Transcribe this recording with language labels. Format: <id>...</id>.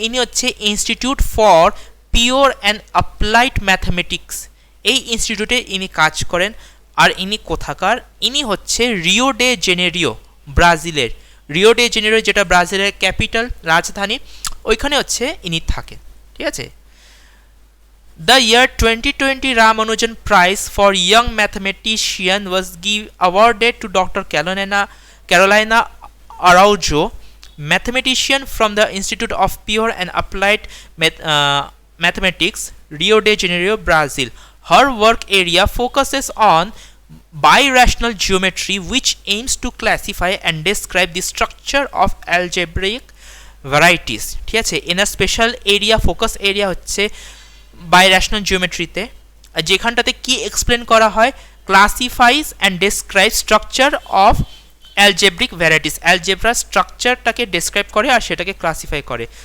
<bn>ইনি হচ্ছে institute for pure and applied mathematics, এই ইনস্টিটিউটে ইনি কাজ করেন। আর ইনি কোথাকার? ইনি হচ্ছে রিও ডে জেনেরিও, ব্রাজিলের। রিও ডে জেনেরিও যেটা ব্রাজিলের ক্যাপিটাল, রাজধানী, ওইখানে হচ্ছে ইনি থাকেন। ঠিক আছে।</bn> <en>The year 2020 Ramanujan Prize for Young Mathematician was awarded to Dr. Carolina Araujo, mathematician from the Institute of Pure and Applied Mathematics, Rio de Janeiro, Brazil. Her work area focuses on birational geometry, which aims to classify and describe the structure of algebraic varieties.</en> <bn>ঠিক আছে, এনার special area, focus area হচ্ছে বাইরেশনাল জিওমেট্রিতে, যেখানটাতে কি explain করা হয়?</bn> <en>classifies and describe structure of algebraic varieties,</en> <bn>algebra স্ট্রাকচারটাকে describe করে আর সেটাকে ক্লাসিফাই করে।</bn>